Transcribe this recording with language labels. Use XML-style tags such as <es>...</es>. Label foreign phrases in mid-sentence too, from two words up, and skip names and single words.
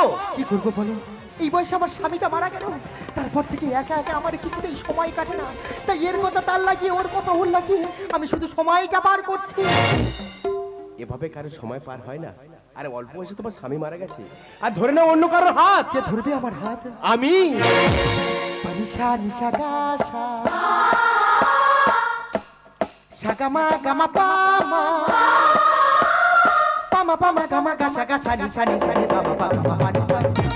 <bn>কি করবো বলো, এই বয়সে আমার স্বামীটা মারা গেল, তারপর থেকে একা একা আমার কিছুতেই সময় কাটে না। তাই এর কথা তার লাগিয়ে, ওর কথা ওর লাগিয়ে আমি শুধু সময়টা পার করছি। এভাবে কারো সময় পার হয় না। আরে অল্প বয়সে তোমার স্বামী মারা গেছে, আর ধরে না অন্য কারোর হাত। কে ধরবে আমার হাত? আমি। নিশা নিশা গাসা সাগামা গামা পামা পামা পামা গামা গাসা গাসা নিশা নিশা নি পামা পামা পামা নিশা</bn>